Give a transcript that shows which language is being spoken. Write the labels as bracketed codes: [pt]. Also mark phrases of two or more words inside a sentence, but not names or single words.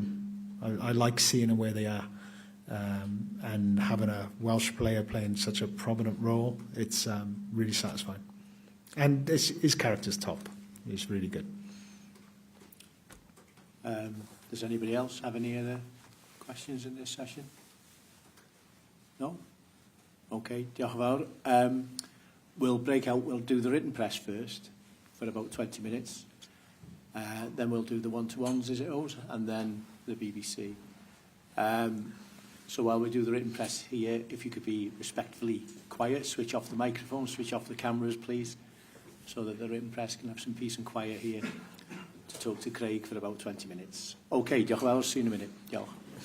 [en] I like seeing them where they are. and having a Welsh player playing such a prominent role, it's really satisfying. And his character's top. He's really good. Does anybody else have any other questions in this session? No? [cy] Okay, diolch yn fawr. [en] We'll break out, we'll do the written press first for about 20 minutes. Then we'll do the one-to-ones, as it goes, and then the BBC. So while we do the written press here, if you could be respectfully quiet, switch off the microphone, switch off the cameras, please, so that the written press can have some peace and quiet here to talk to Craig for about 20 minutes. [cy] Okay, diolch yn fawr, [en] see you in a minute. Diolch.